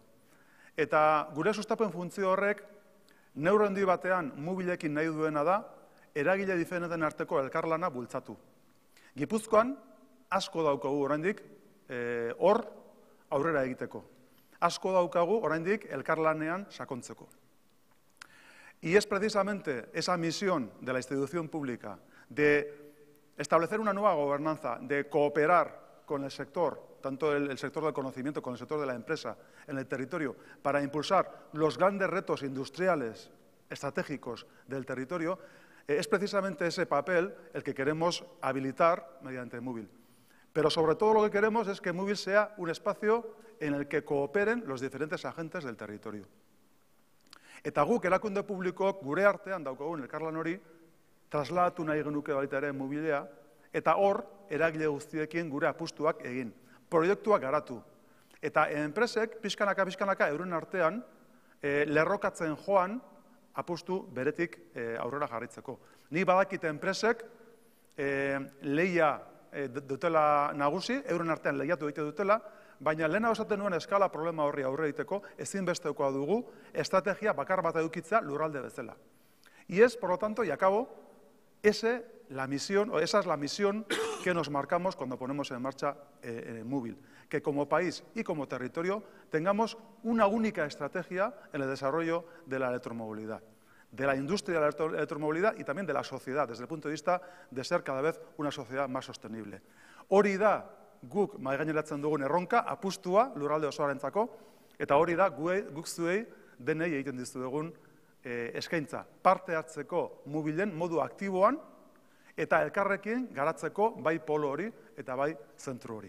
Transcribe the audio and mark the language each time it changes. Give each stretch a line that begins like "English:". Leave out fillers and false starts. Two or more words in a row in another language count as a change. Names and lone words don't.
Basque: Eta gure sustapen funtzio horrek, neurri handi batean Mobilekin nahi duena da, eragile diferenten arteko elkarlana bultzatu. Gipuzkoan, asko daukagu oraindik, hor aurrera egiteko. Asko daukagu oraindik elkarlanean sakontzeko.
Spanish: Y es precisamente esa misión de la institución pública de establecer una nueva gobernanza, de cooperar con el sector, tanto el sector del conocimiento como el sector de la empresa en el territorio, para impulsar los grandes retos industriales estratégicos del territorio, es precisamente ese papel el que queremos habilitar mediante Mobil. Pero sobre todo lo que queremos es que Mobil sea un espacio en el que cooperen los diferentes agentes del territorio.
Basque: Eta guk erakunde publikoak gure artean daukagun elkarlan hori trasladatu nahi genuke baita ere Mobilea, eta hor eragile guztiekin gure apustuak egin, proiektuak garatu. Eta enpresek pixkanaka euren artean lerrokatzen joan apustu beretik aurrera jarritzeko. Ni badakit enpresek lehia dutela nagusi, euren artean lehiatu egite dutela, baina lehena osaten nuen eskala problema horri aurre egiteko ezinbestekoa dugu estrategia bakar bat edukitza lurralde bezala.
Spanish: Y es, por lo tanto, y acabo, esa es la misión que nos marcamos cuando ponemos en marcha Mobil. Que como país y como territorio tengamos una única estrategia en el desarrollo de la electromovilidad, de la industria de la electromovilidad y también de la sociedad, desde el punto de vista de ser cada vez una sociedad más sostenible.
Basque: Hori da guk mahaigaineratzen dugun erronka, apustua lurralde osoarentzako, eta hori da guk zuei denei egiten dizuegun eskaintza. Parte hartzeko Mobilen modu aktiboan eta elkarrekin garatzeko bai polo hori eta bai zentru hori.